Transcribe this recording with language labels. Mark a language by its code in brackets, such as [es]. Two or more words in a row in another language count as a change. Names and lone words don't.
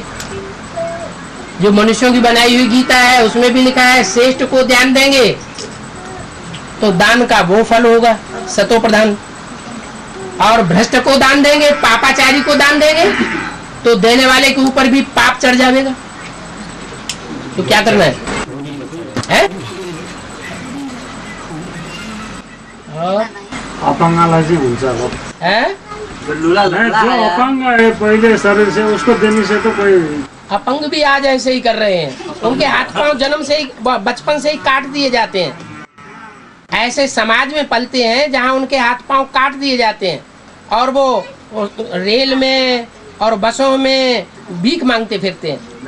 [hi] जो मनुष्यों की बनाई हुई गीता है उसमें भी लिखा है श्रेष्ठ को ध्यान देंगे तो दान का वो फल होगा सतो प्रधान। और भ्रष्ट को दान देंगे, पापाचारी को दान देंगे तो देने वाले के ऊपर भी पाप चढ़ जाएगा। तो क्या करना है? [ne] अपाङ्गलाई चाहिँ हुन्छ अब [hi] हैं? जो अपाङ्ग है पहिले शरीर से उसको देने से तो कोई अपंग भी आज ऐसे ही कर रहे हैं, उनके हाथ पांव जन्म से ही बचपन से ही काट दिए जाते हैं। ऐसे समाज में पलते हैं जहां उनके हाथ पांव काट दिए जाते हैं और वो रेल में और बसों में भीख मांगते फिरते हैं।